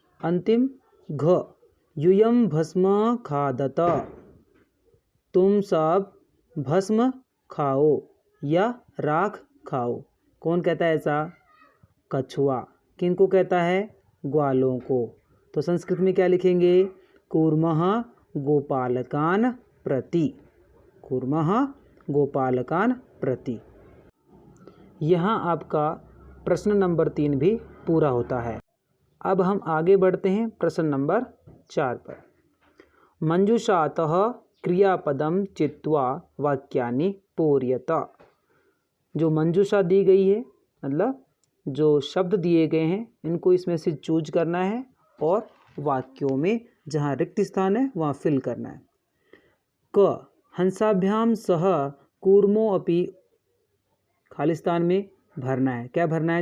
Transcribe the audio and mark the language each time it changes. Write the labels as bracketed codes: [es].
[hi] अंतिम घ [sa] यूयं भस्म खादत, [hi] तुम सब भस्म खाओ या राख खाओ। कौन कहता है ऐसा? कछुआ। किनको कहता है? ग्वालों को। तो संस्कृत में क्या लिखेंगे? [sa] कूर्मः गोपालकान् प्रति। कूर्मः गोपालकान् प्रति। [hi] यहाँ आपका प्रश्न नंबर 3 भी पूरा होता है। अब हम आगे बढ़ते हैं प्रश्न नंबर 4 पर। [sa] मंजूषातः क्रियापदम चित्वा वाक्यानि पूरयत। [hi] जो मंजूषा दी गई है, मतलब जो शब्द दिए गए हैं, इनको इसमें से चूज करना है और वाक्यों में जहाँ रिक्त स्थान है वहाँ फिल करना है। [sa] क हंसाभ्याम सह कूर्मो अपि, [hi] खालिस्तान में भरना है। क्या भरना है?